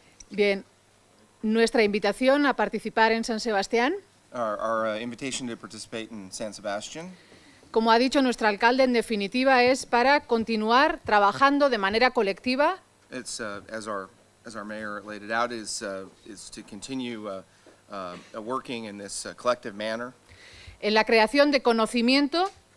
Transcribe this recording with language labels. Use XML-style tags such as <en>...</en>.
<es>Bien, nuestra invitación a participar en San Sebastián.</es> <en>Our invitation to participate in San Sebastian,</en> <es>Como ha dicho nuestro alcalde, en definitiva es para continuar trabajando de manera colectiva</es> <en>it's as our mayor laid it out, is to continue working in this collective manner</en> <es>en la creación de conocimiento</es>